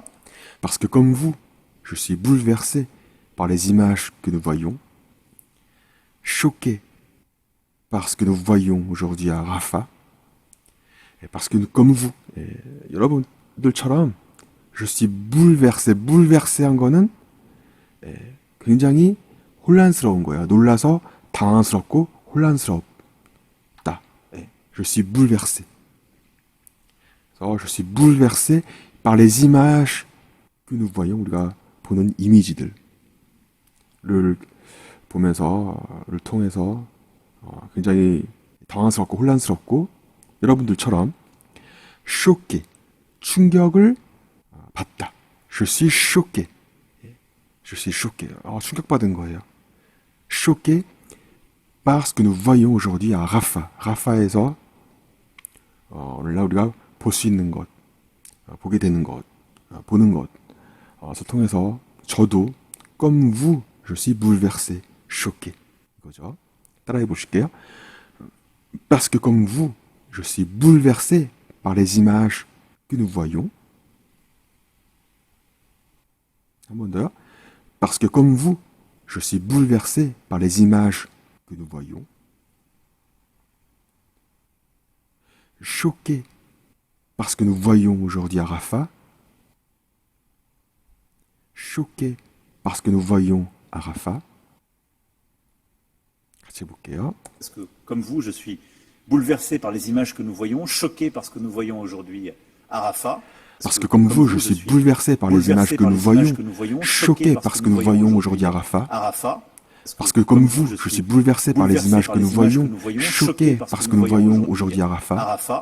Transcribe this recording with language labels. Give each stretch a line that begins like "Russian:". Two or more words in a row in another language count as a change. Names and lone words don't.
French: parce que comme vous, je suis bouleversé par les images que nous voyons, choqué par ce que nous voyons aujourd'hui à Rafah, et parce que comme vous, 여러분들처럼 je suis bouleversé,
Korean: bouleversé한 거는 굉장히 혼란스러운 거예요. 놀라서 당황스럽고 혼란스럽다.
French: Je suis bouleversé. Je suis bouleversé par les images que nous voyons,
Korean: 우리가 보는 이미지들을 보면서, 를 통해서 굉장히 당황스럽고 혼란스럽고 여러분들처럼 choqué, 충격을 받다.
French: Je suis choqué. Je suis choqué.
Korean: 충격받은 거예요.
French: Choqué par ce que nous voyons aujourd'hui à Rafah.
Korean: Rafah에서 오늘날 우리가 볼 수 있는 것, 보게 되는 것, 보는 것, 통해서 저도
French: comme vous, je suis bouleversé, choqué.
Korean: 이거죠. 따라해 보실게요.
French: Parce que comme vous, je suis bouleversé par les images que nous voyons.
Korean: 한 번 더요.
French: Parce que comme vous, je suis bouleversé par les images que nous voyons. Choqué parce que nous voyons aujourd'hui à Rafah. Choqué parce que nous voyons à Rafah.
Korean: 같이 해볼게요.
French: Parce que comme vous, je suis bouleversé par les images que nous voyons, choqué par ce que nous voyons aujourd'hui à Rafah. Parce que comme vous, je suis bouleversé par les images que nous voyons, choqué par ce que nous voyons aujourd'hui à Rafah. Parce que comme vous, je suis bouleversé par les images que nous voyons, choqué par ce que nous voyons aujourd'hui à Rafah.